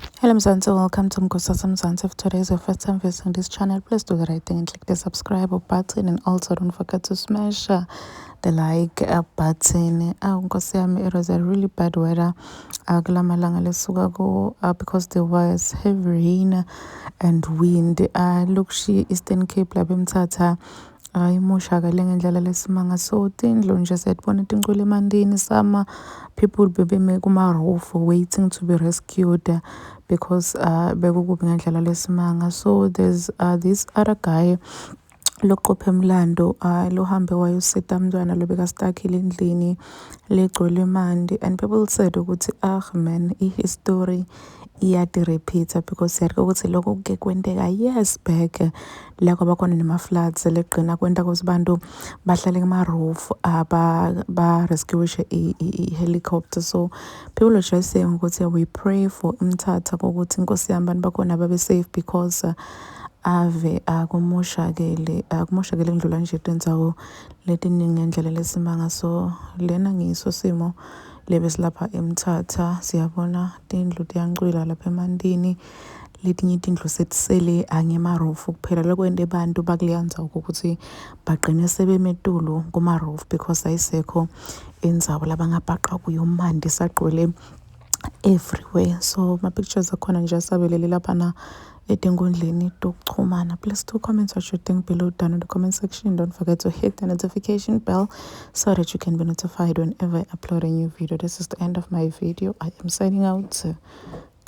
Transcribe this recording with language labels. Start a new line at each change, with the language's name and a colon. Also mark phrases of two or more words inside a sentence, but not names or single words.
English: Hello Mzansi, welcome to Mkosasa Mzansi. If today is your first time visiting this channel, please do the right thing and click the subscribe button, and also don't forget to smash the like button.
Swati: Nkosi yami,
English: it was a really bad weather
Swati: kula malanga lesuka ko
English: because there was heavy rain and wind.
Swati: Look, Eastern Cape la bemthatha imoshakale ngendlela lesimanga, so tindlu nje siyatibona tinkulu emandini.
English: Some people
Swati: bebeme kuma-roof
English: waiting to be rescued because
Swati: bekukubi ngendlela lesimanga.
English: So there's this other guy
Swati: loqopha emlando lohambe wayosita umntwana lobekastakile endlini legcwele mandi,
English: and people said
Swati: ukuthi man, i-history iyati-repeat-a because siyarike ukuthi lokho kuke kwenteka
English: years back
Swati: la kwabakhona nema-floods legqina kwenta ukuthi abantu bahlale kuma-roof ba-rescuishe i-helicopter.
English: So people are just saying
Swati: ukuthi
English: we pray for Mthatha
Swati: ukuthi inkosi yami abantu bakhona babe-safe because ave kumoshakele ngidlula nje tindzawo letiningi ngendlela lesimanga. So lena ngiso simo lebesilapha eMthatha, siyabona tindlu tiyancwila lapha emandini, letinye tindlu setisele angema-roof kuphela. Lokwente abantu bakuleyanza ukuthi bagqine sebemetulu kuma-roof because ayisekho indzawo labangabhaqa kuyo, umandi sagcwele everywhere. So ma-pictures akhona nje asabelele laphana etinkundleni tokuchumana.
English: Please do comment what you think below down in the comment section. Don't forget to hit the notification bell so that you can be notified whenever I upload a new video. This is the end of my video. I am signing out.